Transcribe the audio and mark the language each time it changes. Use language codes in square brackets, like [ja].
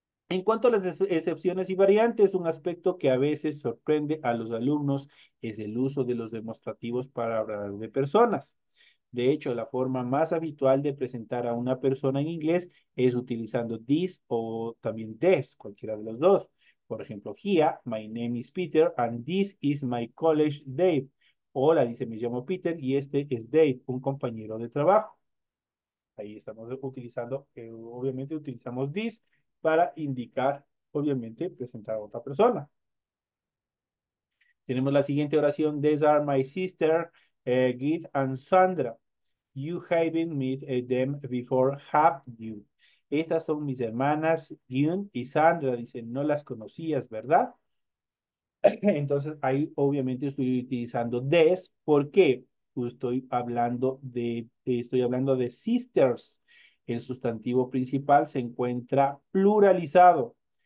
[es] En cuanto a las excepciones y variantes, un aspecto que a veces sorprende a los alumnos es el uso de los demostrativos para hablar de personas. De hecho, la forma más habitual de presentar a una persona en inglés es utilizando this o también this, cualquiera de los dos. [en] Por ejemplo, here, my name is Peter and this is my college Dave. [es] Hola, dice, me llamo Peter y este es Dave, un compañero de trabajo. Ahí estamos utilizando, obviamente utilizamos this para indicar, obviamente, presentar a otra persona. Tenemos la siguiente oración. [en] These are my sister, Git and Sandra. You haven't met them before, have you? [es] Estas son mis hermanas, Gyun y Sandra. Dicen, no las conocías, ¿verdad? Entonces, ahí obviamente estoy utilizando this. ¿Por qué? Pues estoy hablando de sisters. El sustantivo principal se encuentra pluralizado.